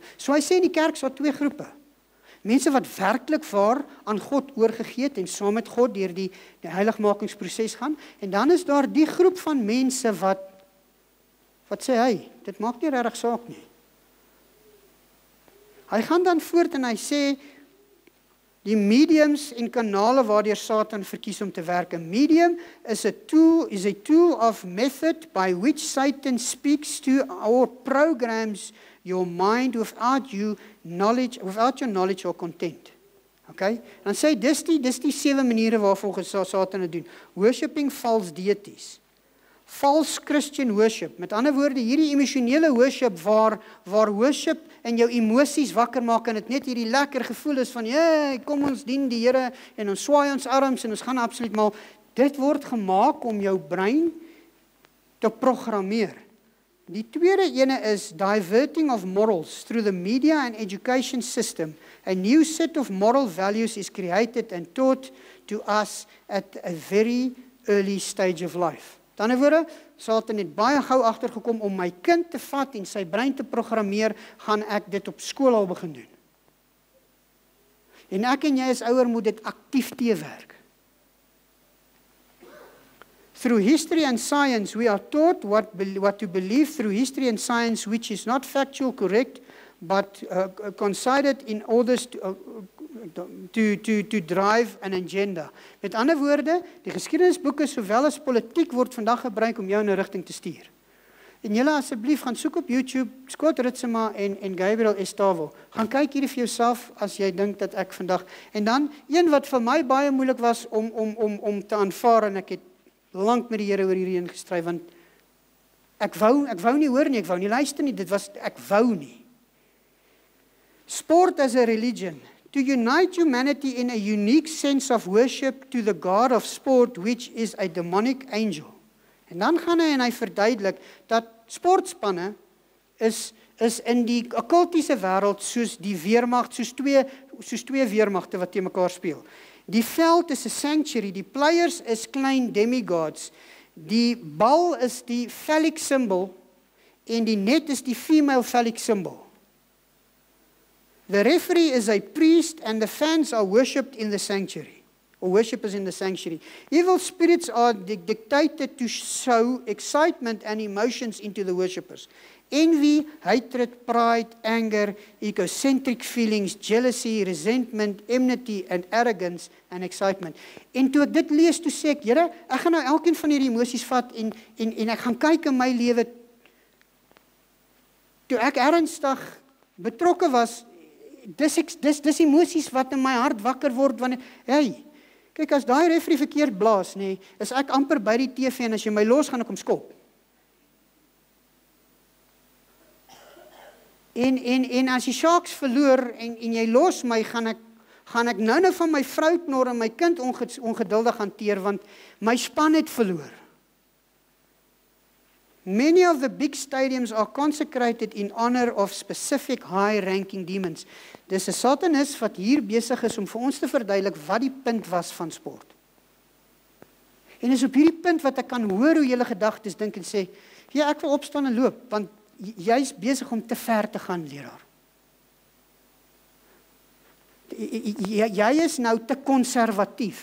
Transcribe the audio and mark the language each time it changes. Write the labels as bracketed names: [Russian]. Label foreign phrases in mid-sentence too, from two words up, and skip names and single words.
[Afrikaans] So hy sê in die kerk is daar 2 groepe. Mense wat werklik waar aan God oorgegee het en saam met God deur die heiligmakingsproses gaan. En dan is daar die groep van mense wat sê hy, dit maak nie regtig saak nie. Hy gaan dan voort en hy sê, die mediums en kanale waardeur Satan verkies om te werk. 'n medium [English] is a tool of method by which Satan speaks to or programs your mind without your knowledge or content. Okay? [Afrikaans] Dan sê dis die 7 maniere waarvolgens Satan dit doen. [English] Worshipping false deities. False Christian worship. [Afrikaans] Met ander woorde, hierdie emosionele worship waar worship en jou emosies wakker maak en dit net hierdie lekker gevoel is van, kom ons dien die Here en ons swaai ons arms en ons gaan absoluut mal. Dit word gemaak om jou brein te programmeer. Die tweede ene is [English] diverting of morals through the media and education system. A new set of moral values is created and taught to us at a very early stage of life. [Afrikaans] Aan die ander woorde, Satan het baie gou agtergekom om my kind te vat en sy brein te programmeer, gaan ek dit op skool al begin doen. En ek en jy as ouer moet dit aktief teewerk. [English] Through history and science, we are taught what to believe through history and science, which is not factual correct, but considered in order to drive an agenda. [Afrikaans] Met ander woorde, die geskiedenisboeke sowel as politiek word vandag gebruik om jou in 'n rigting te stuur. En julle asseblief gaan soek op YouTube, Scott Ritsema en Gabriel Estavo. Gaan kyk hierdie vir jouself as jy dink dat ek vandag. En dan een wat vir my baie moeilik was om te aanvaar en ek het lank met die Here oor hierdie een gestry want ek wou nie hoor nie, ek wou nie luister nie, ek wou nie. [English] Sport as a religion. To unite humanity in a unique sense of worship to the God of sport, which is a demonic angel. [Afrikaans] En dan gaan hy en hy verduidelik dat sportspanne is in die okkultiese wêreld soos die weermag, soos twee weermagte wat teen mekaar speel. Die veld is 'n sanctuary, die players is klein demigods. Die bal is die [English] phallic symbol [Afrikaans] en die net is die [English] female phallic symbol. The referee is a priest and the fans are worshipped in the sanctuary, or worshippers in the sanctuary. Evil spirits are dictated to sow excitement and emotions into the worshippers. Envy, hatred, pride, anger, egocentric feelings, jealousy, resentment, enmity and arrogance and excitement. [Afrikaans] En toe ek dit lees, toe sê ek, Here, ek gaan nou elkeen van hierdie emosies vat en ek gaan kyk in my lewe. Toe ek ernstig betrokke was, dis emosies wat in my hart wakker word wanneer, kyk as daai referee verkeerd blaas, is ek amper by die TV en as jy my los gaan ek hom skop. En as die Sharks verloor en jy los my, gaan ek nou van my vrou knor en my kind ongeduldig hanteer, want my span het verloor. [English] Many of the big stadiums are consecrated in honor of specific high-ranking demons. [Afrikaans] Dis 'n satanis wat hier besig is om vir ons te verduidelik wat die punt was van sport. En is op hierdie punt wat ek kan hoor hoe julle gedagtes dink en sê, ja, ek wil opstaan en loop, want jy's besig om te ver te gaan, leraar. Jy is nou te konservatief.